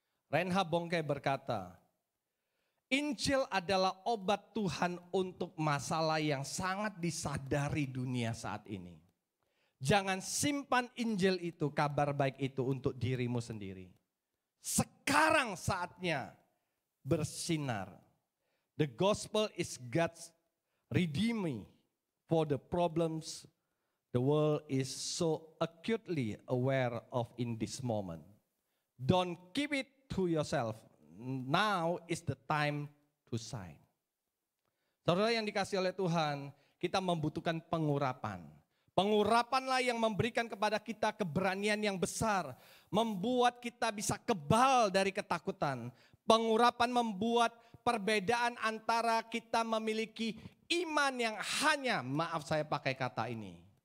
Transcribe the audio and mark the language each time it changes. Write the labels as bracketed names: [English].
[Indonesian] Reinhard Bonnke berkata, Injil adalah obat Tuhan untuk masalah yang sangat disadari dunia saat ini. Jangan simpan Injil itu, kabar baik itu untuk dirimu sendiri. Sekarang saatnya bersinar. [English] The gospel is God's redeeming for the problems the world is so acutely aware of in this moment. Don't keep it to yourself. Now is the time to shine. [Indonesian] Saudara yang dikasihi oleh Tuhan, kita membutuhkan pengurapan. Pengurapanlah yang memberikan kepada kita keberanian yang besar. Membuat kita bisa kebal dari ketakutan. Pengurapan membuat perbedaan antara kita memiliki iman yang hanya, maaf saya pakai kata ini.